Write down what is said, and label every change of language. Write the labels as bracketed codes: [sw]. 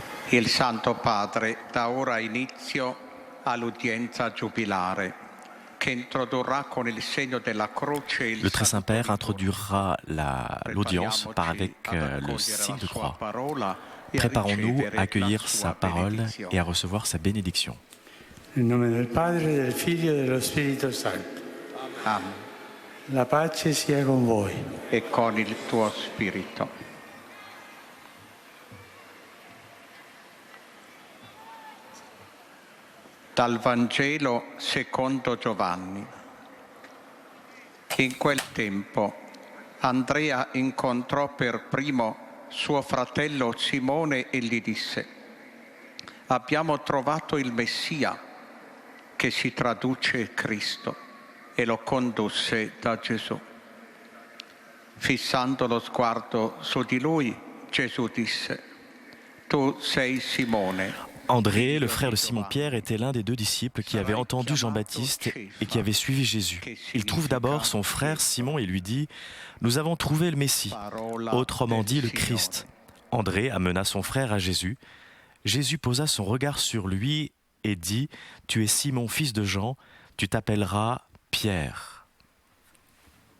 [it] Il Santo Padre dà ora inizio all'udienza giubilare che introdurrà con il segno della croce il [fr] Le Très Saint-Père introduira l'audience avec le signe de croix. Préparons-nous à accueillir sa parole et à recevoir sa bénédiction. [it] Nel nome del Padre, del Figlio e dello Spirito Santo. Amen. La pace sia con voi. E con il tuo spirito. Dal Vangelo secondo Giovanni. In quel tempo Andrea incontrò per primo suo fratello Simone e gli disse: abbiamo trovato il Messia, che si traduce Cristo, e lo condusse da Gesù. Fissando lo sguardo su di lui, Gesù disse: tu sei Simone. [fr] André, le frère de Simon-Pierre, était l'un des deux disciples qui avaient entendu Jean-Baptiste et qui avait suivi Jésus. Il trouve d'abord son frère Simon et lui dit « Nous avons trouvé le Messie », autrement dit le Christ. André amena son frère à Jésus. Jésus posa son regard sur lui et dit « Tu es Simon, fils de Jean, tu t'appelleras Pierre. »